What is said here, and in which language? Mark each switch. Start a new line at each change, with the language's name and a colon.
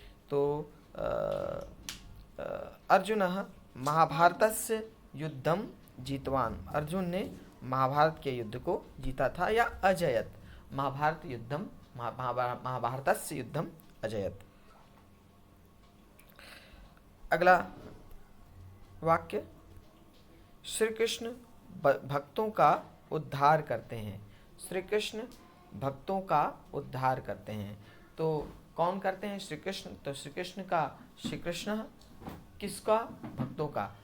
Sanskrit: तो अर्जुनः महाभारतस्य युद्धम जीतवान।
Hindi: अर्जुन ने महाभारत के युद्ध को जीता था, या
Sanskrit: अजयत, महाभारत युद्धम महाभारतस्य युद्धम अजयत।
Hindi: अगला वाक्य, श्री कृष्ण भक्तों का उद्धार करते हैं। श्री कृष्ण भक्तों का उद्धार करते हैं। तो कौन करते हैं? श्री कृष्ण। तो श्री कृष्ण का, श्री कृष्ण किसका? भक्तों का।